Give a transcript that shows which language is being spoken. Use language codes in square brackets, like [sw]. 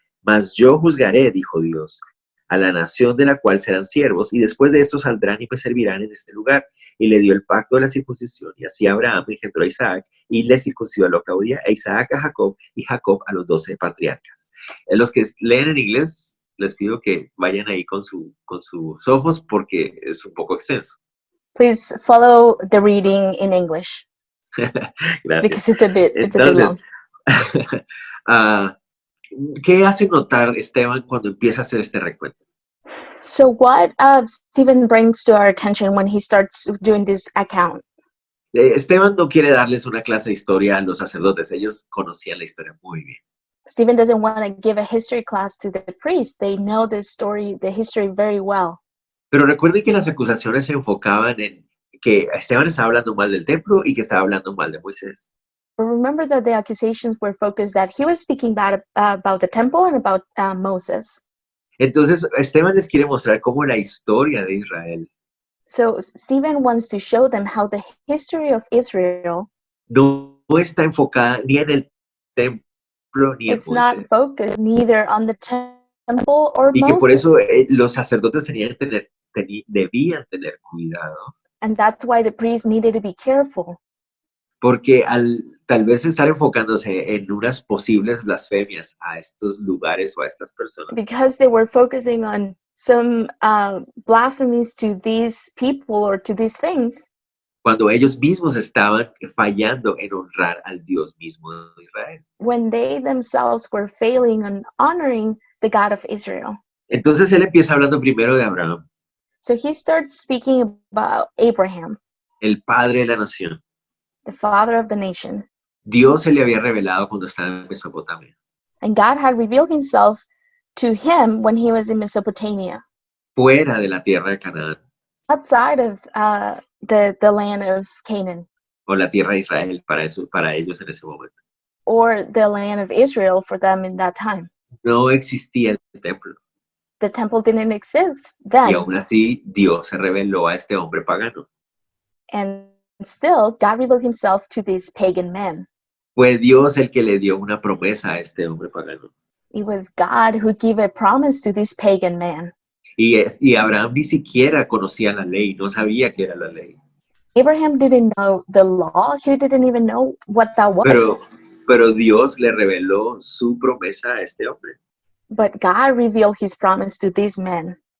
[es] Mas yo juzgaré, dijo Dios, a la nación de la cual serán siervos, y después de esto saldrán y me servirán en este lugar. Y le dio el pacto de la circuncisión, y así Abraham engendró a Isaac, y le circuncidó a Locaudía, a Isaac a Jacob, y Jacob a los 12 patriarcas. Los que leen en inglés, les pido que vayan ahí con sus ojos, porque es un poco extenso. [en] Please follow the reading in English [es] Gracias. [en] because it's a bit [es] Entonces, [en] long. [es] ¿qué hace notar Esteban cuando empieza a hacer este recuento? [en] So what Stephen brings to our attention when he starts doing this account? [es] Esteban no quiere darles una clase de historia a los sacerdotes, ellos conocían la historia muy bien. [en] Stephen doesn't want to give a history class to the priest. They know the story, the history very well. [es] Pero recuerden que las acusaciones se enfocaban en que Esteban estaba hablando mal del templo y que estaba hablando mal de Moisés. [en] But remember that the accusations were focused that he was speaking bad about the temple and about Moses. [es] Entonces, Esteban les quiere mostrar cómo la historia de Israel [en] So Stephen wants to show them how the history of Israel, [es] no está enfocada ni en el templo ni en [en] it's not [es] Moisés. [en] focused neither on the temple or [es] Y que por eso [en] Moses. [es] los sacerdotes debían tener cuidado, [en] And that's why the priest needed to be careful. [es] porque al tal vez estar enfocándose en unas posibles blasfemias a estos lugares o a estas personas, [en] Because they were focusing on some blasphemies to these people or to these things, [es] cuando ellos mismos estaban fallando en honrar al Dios mismo de Israel. [en] when they themselves were failing on honoring the God of Israel. [es] Entonces él empieza hablando primero de Abraham, [en] So he starts speaking about Abraham, [es] el padre de la nación. [en] the father of the nation. [es] Dios se le había revelado cuando estaba en Mesopotamia. [en] And God had revealed himself to him when he was in Mesopotamia, [es] Fuera de la tierra de Canaán [en] outside of the land of Canaan, [es] o la tierra de Israel para ellos en ese momento. [en] or the land of Israel for them in that time. [es] No existía el templo [en] The temple didn't exist [es] y [en] then. [es] aún así Dios se reveló a este hombre pagano. [en] And still, God revealed himself to these pagan men. [es] Fue Dios el que le dio una promesa a este hombre pagano. [en] It was God who gave a promise to this pagan man. [es] Y Abraham ni siquiera conocía la ley, no sabía qué era la ley. [en] Abraham didn't know the law. He didn't even know what that was. [es] Pero Dios le reveló su promesa a este hombre. [en] But God revealed his promise to these men.